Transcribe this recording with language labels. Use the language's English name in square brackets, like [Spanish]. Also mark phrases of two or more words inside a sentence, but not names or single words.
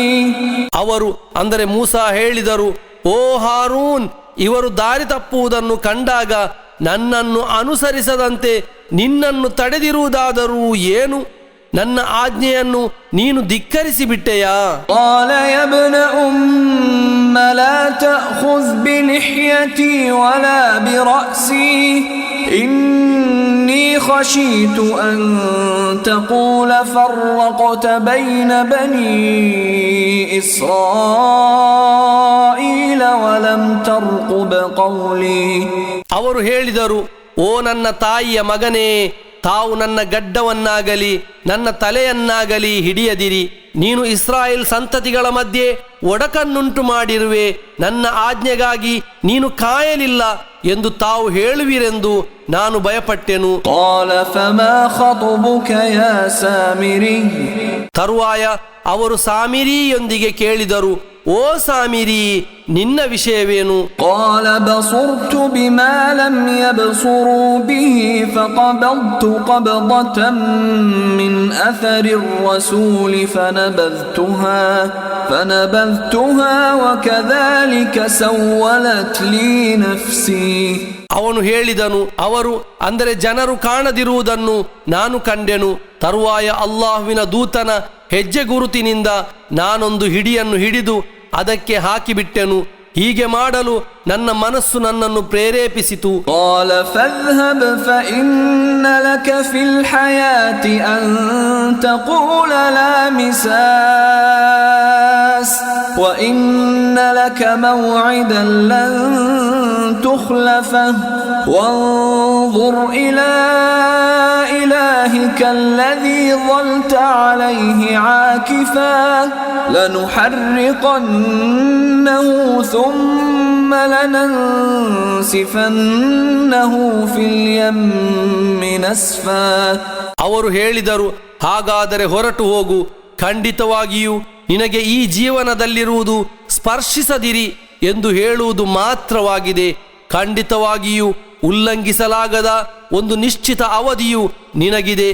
[Kannada] ಅವರು ಅಂದರೆ ಮೂಸಾ ಹೇಳಿದರು, ಓ ಹಾರೂನ್, ಇವರು ದಾರಿ ತಪ್ಪುವುದನ್ನು ಕಂಡಾಗ ನನ್ನನ್ನು ಅನುಸರಿಸದಂತೆ ನಿನ್ನನ್ನು ತಡೆದಿರುವುದಾದರೂ ಏನು? ನನ್ನ ಆಜ್ಞೆಯನ್ನು ನೀನು ಧಿಕ್ಕರಿಸಿ ಬಿಟ್ಟೆಯಾ? [Arabic] قال يا ابن أم لا تأخذ بلحيتي ولا برأسي إني خشيت أن تقول فرقت بين بني إسرائيل ولم ترقب قولي. [Kannada] ಅವರು ಹೇಳಿದರು, ಓ ನನ್ನ ತಾಯಿಯ ಮಗನೇ, ತಾವು ನನ್ನ ಗಡ್ಡವನ್ನಾಗಲಿ ನನ್ನ ತಲೆಯನ್ನಾಗಲಿ ಹಿಡಿಯದಿರಿ. ನೀನು ಇಸ್ರಾಯೇಲ್ ಸಂತತಿಗಳ ಮಧ್ಯೆ ಒಡಕನ್ನುಂಟು ಮಾಡಿರುವೆ, ನನ್ನ ಆಜ್ಞೆಗಾಗಿ ನೀನು ಕಾಯಲಿಲ್ಲ ಎಂದು ತಾವು ಹೇಳುವಿರೆಂದು ನಾನು ಭಯಪಟ್ಟೆನು. [Arabic] قال فما خطبك يا سامري. [Kannada] ತರುವಾಯ ಅವರು ಸಾಮಿರಿಯೊಂದಿಗೆ ಕೇಳಿದರು, ಓ ಸಾಮಿರಿ, ನಿನ್ನ ವಿಷಯವೇನು? [Arabic] قال بصرت بما لم يبصروا به فقبضت قبضة من أثر الرسول فنبذتها وكذلك سولت لي نفسي. [Kannada] ಅವನು ಹೇಳಿದನು, ಅವರು ಅಂದರೆ ಜನರು ಕಾಣದಿರುವುದನ್ನು ನಾನು ಕಂಡೆನು. ತರುವಾಯ ಅಲ್ಲಾಹುವಿನ ದೂತನ ಹೆಜ್ಜೆ ಗುರುತಿನಿಂದ ನಾನೊಂದು ಹಿಡಿಯನ್ನು ಹಿಡಿದು ಅದಕ್ಕೆ ಹಾಕಿಬಿಟ್ಟೆನು. ಹೀಗೆ ಮಾಡಲು ನನ್ನ ಮನಸ್ಸು ನನ್ನನ್ನು ಪ್ರೇರೇಪಿಸಿತು. [Arabic] قال فاذهب فإن لك في الحياة أن تقول لا مساس وإن لك موعدا لن تخلفه وانظر إلى إلهك الذي ظلت عليه عاكفا لنحرقنه ثم لننسفنه في اليم نسفا. [Kannada] ಅವರು ಹೇಳಿದರು, ಹಾಗಾದರೆ ಹೊರಟು ಹೋಗು, ಖಂಡಿತವಾಗಿಯೂ ನಿನಗೆ ಈ ಜೀವನದಲ್ಲಿರುವುದು ಸ್ಪರ್ಶಿಸದಿರಿ ಎಂದು ಹೇಳುವುದು ಮಾತ್ರವಾಗಿದೆ. ಖಂಡಿತವಾಗಿಯೂ ಉಲ್ಲಂಘಿಸಲಾಗದ ಒಂದು ನಿಶ್ಚಿತ ಅವಧಿಯು ನಿನಗಿದೆ.